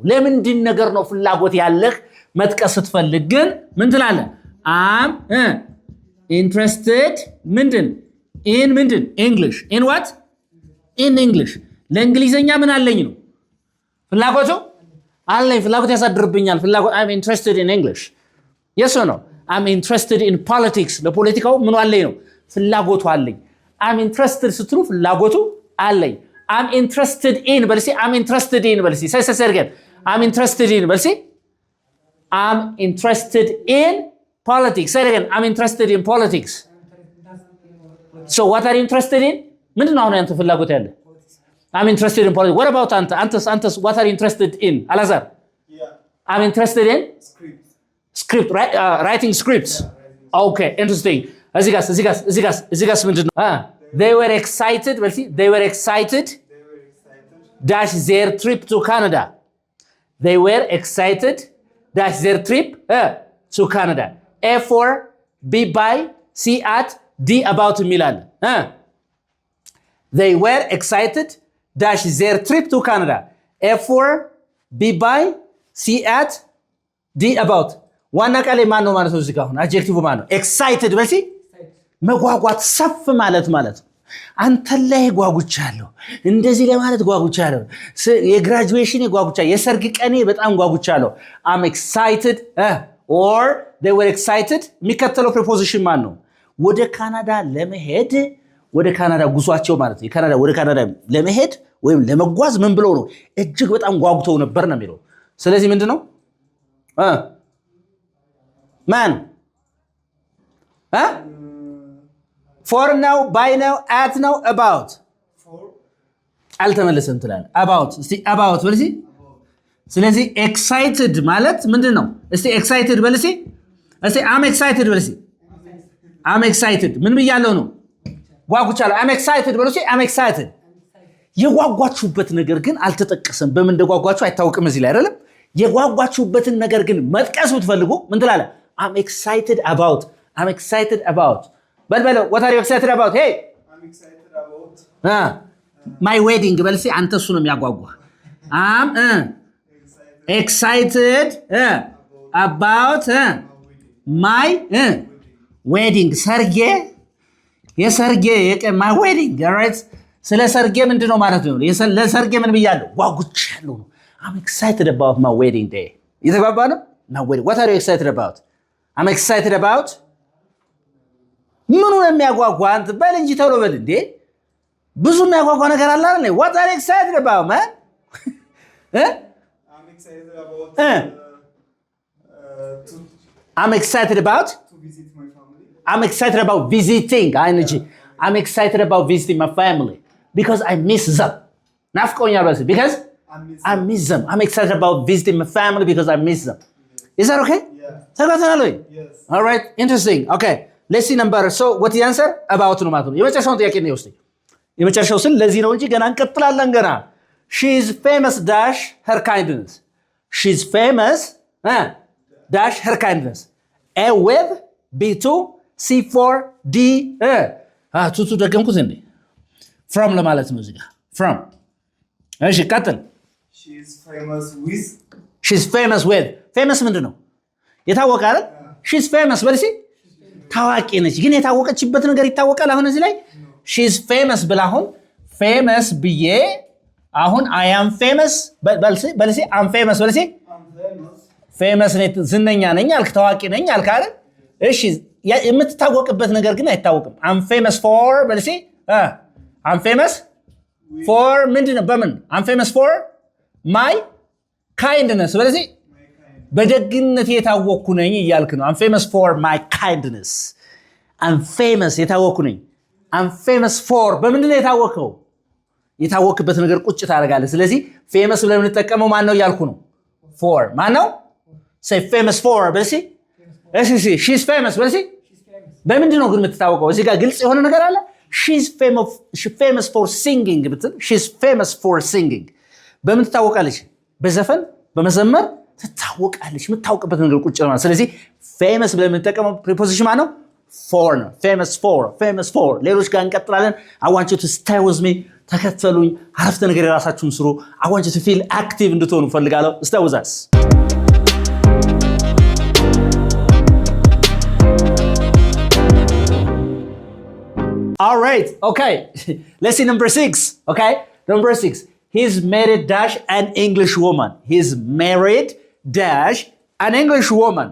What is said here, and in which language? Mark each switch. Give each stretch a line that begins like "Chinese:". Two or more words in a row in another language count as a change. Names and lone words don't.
Amharic: ለምንድን ነገር ነው ፍላጎት ያለህ መጥቀስ ስትፈልግ ግን ምን ትላለህ?
English: I'm interested ምንድን English. in what? in English.
Amharic: ለእንግሊዘኛ ምን አለኝ ነው ፍላጎቱ አለኝ ፍላጎት ያሳድርብኛል ፍላጎት
English: I'm interested in English. yes or no? I'm interested in politics.
Amharic: ለፖለቲካው ምን አለኝ ነው ፍላጎቱ አለኝ።
English: I'm interested
Amharic: ስትሉ ፍላጎቱ አለኝ።
English: I'm interested in በልሲ I'm interested in
Amharic: በልሲ ሰሰሰርገን
English: I'm interested in
Amharic: በል እስኪ
English: I'm interested in politics say it again I'm interested in politics so what are you interested in
Amharic: ምንድን ነው አሁን ያንተ ፍላጎት ያለ
English: I'm interested in politics what about አንተስ what are you interested in አላዛር Yeah. I'm interested in Script. writing scripts okay interesting
Amharic: እዚህ ጋስ ምንድን ነው
English: they were excited
Amharic: በል እስኪ
English: they were excited They were excited. dash their trip to Canada they were excited dash their trip to Canada A for B by C at D about የሚላል they were excited dash their trip to Canada A for B by C at D about
Amharic: ዋና ቃል ማን ነው ማለት ነው እዚህ ጋር አሁን አድጀክቲቭ ማን ነው excited በል እስኪ መጓጓት ሰፍ ማለት ነው አንተ ላይ ጓጉቻለሁ እንደዚህ ለማለት ጓጉቻለሁ የግራጁዌሽን ጓጉቻ የሰርግ ቀኔ በጣም ጓጉቻለሁ
English: I'm excited or they were excited
Amharic: የሚከተለው preposition ማን ነው ወደ ካናዳ ለመሄድ ወደ ካናዳ ጉዟቸው ማለት ነው ካናዳ ወደ ካናዳ ለመሄድ ወይም ለመጓዝ ምን ብለው ነው እጅግ በጣም ጓጉተው ነበር ነው የሚለው ስለዚህ ምንድነው ማን
English: for now by now at now about For.
Amharic: አልተመለሰም ትላል about እስቲ about በል እስኪ ስለዚህ excited ማለት ምንድነው እስቲ excited በል እስኪ
English: I'm excited
Amharic: በል እስኪ
English: I'm excited
Amharic: ምን ብያለሁ ነው ጓጉቻለሁ
English: I'm excited
Amharic: በል እስኪ
English: I'm excited
Amharic: የጓጓችሁበት ነገር ግን አልተጠቀሰም በምን እንደጓጓችሁ አይታወቅም እዚህ ላይ አይደለም የጓጓችሁበትን ነገር ግን መጥቀስ ብትፈልጉ ምን ትላለህ
English: I'm excited about
Amharic: በልበለው
English: what are you excited about hey I'm excited about. my wedding
Amharic: በል እስኪ አንተ እሱ ነው የሚያጓጓ
English: I'm excited about my wedding
Amharic: ሰርጌ የሰርጌ
English: my wedding right
Amharic: ስለ ሰርጌ ምንድነው ማለት ነው ለሰርጌ ምን ብያለሁ ጓጉቻለሁ ነው
English: I'm excited about my wedding day
Amharic: የተባባ ነው
English: my wedding what are you excited about I'm excited about
Amharic: ምኑ የሚያጓጓ አንተ በል እንጂ ተብሎ በል እንዴ ብዙ የሚያጓጓ ነገር አለ አይደል
English: what are you excited about man I'm excited about. I'm excited about To visit my family. I'm excited about visiting energy I'm excited about visiting my family because I miss them
Amharic: ናፍቆኛል በል
English: because I miss them I'm excited about visiting my family because I miss them is that okay Yeah.
Amharic: ተጓተናል ወይ
English: Yes. all right interesting okay let's see number so what the answer about
Amharic: ነው ማለት ነው የመጨረሻውን ጥያቄ ነው ውስጥ የመጨረሻው ስል ለዚህ ነው እንጂ ገና እንቀጥላለን ገና
English: she is famous dash her kindness she's famous dash her kindness A with B2 C4 D
Amharic: ቱቱ ደገምኩት እንዴ
English: from
Amharic: ለማለት ነው እዚህ ጋር
English: from
Amharic: እሺ ቀጥል
English: She is famous with. she's famous with famous
Amharic: ምንድነው የታወቀ አይደል
English: she's famous
Amharic: በል እስኪ ታዋቂ ነች ግን የታወቀችበት ነገር ይታወቃል አሁን እዚህ ላይ
English: she's famous
Amharic: ብላ አሁን famous ብዬ አሁን
English: I am famous
Amharic: በል እስኪ
English: I'm famous
Amharic: በል እስኪ
English: I'm famous.
Amharic: famous ነኝ ዝነኛ ነኝ አልክ ታዋቂ ነኝ አልክ አይደል እሺ የምትታወቅበት ነገር ግን አይታወቅም
English: I'm famous for
Amharic: በል እስኪ
English: I'm famous for
Amharic: ምንድነው በምን
English: I'm famous for my kindness
Amharic: በል እስኪ
English: My kind.
Amharic: በደግነት የታወቅኩ ነኝ እያልክ ነው
English: I'm famous for my kindness I'm famous
Amharic: የታወቅኩ ነኝ
English: I'm famous for
Amharic: በምንድን ነው የታወቀው የታወቅበት ነገር ቁጭ ታደርጋለህ ስለዚህ famous ብለን የምንጠቀመው ማን ነው እያልኩ ነው for ማን ነው
English: say famous for
Amharic: በልሲ እሺ
English: she's famous
Amharic: በልሲ በምንድን ነው ግን የምትታወቀው እዚህ ጋር ግልጽ የሆነ ነገር አለ
English: she's famous for singing
Amharic: ብትል
English: she's famous for singing
Amharic: በምን ትታወቃለች በዘፈን በመዘመር ትታወቃለች የምታውቅበት ነገር ቁጭ ነው ስለዚህ famous ብለን የምንጠቀመው preposition ማን ነው for ነው
English: famous for
Amharic: ሌሎች ጋር እንቀጥላለን
English: I want you to stay with me
Amharic: ተከተሉኝ አረፍተ ነገር የራሳችሁን ስሩ
English: I want you to feel active
Amharic: እንድትሆኑ ፈልጋለሁ
English: stay with us All right, okay. Let's see number 6, okay? Number 6. He's married dash an English woman. He's married dash an English woman.